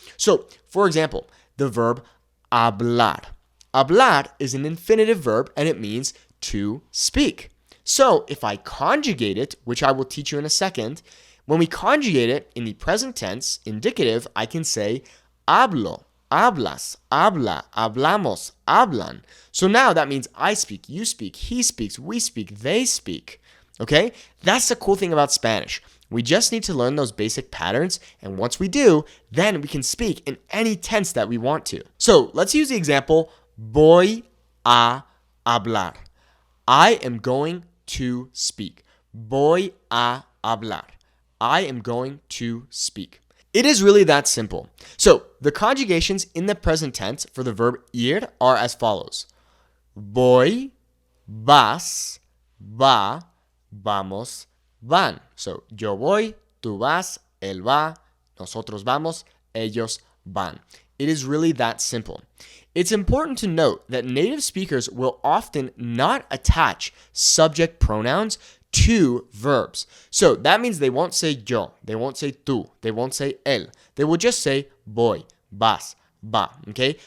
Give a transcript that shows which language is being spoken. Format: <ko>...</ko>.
<en>So, for example, the verb hablar. Hablar is an infinitive verb and it means to speak. So, if I conjugate it, which I will teach you in a second, when we conjugate it in the present tense, indicative, I can say hablo.</en> <es>Hablas, habla, hablamos, hablan.</es> <en>So now that means I speak, you speak, he speaks, we speak, they speak. Okay? That's the cool thing about Spanish. We just need to learn those basic patterns, and once we do, then we can speak in any tense that we want to. So let's use the example,</en> <es>voy a hablar.</es> <en>I am going to speak.</en> <es>Voy a hablar.</es> <en>I am going to speak. It is really that simple. So the conjugations in the present tense for the verb ir are as follows.</en> <es>Voy, vas, va, vamos, van. So yo voy, tú vas, él va, nosotros vamos, ellos van.</es> <en>It is really that simple. It's important to note that native speakers will often not attach subject pronouns to verbs. So that means they won't say yo, they won't say tú, they won't say él. They will just say</en> <es>voy, vas, va,</es> <en>okay?</en>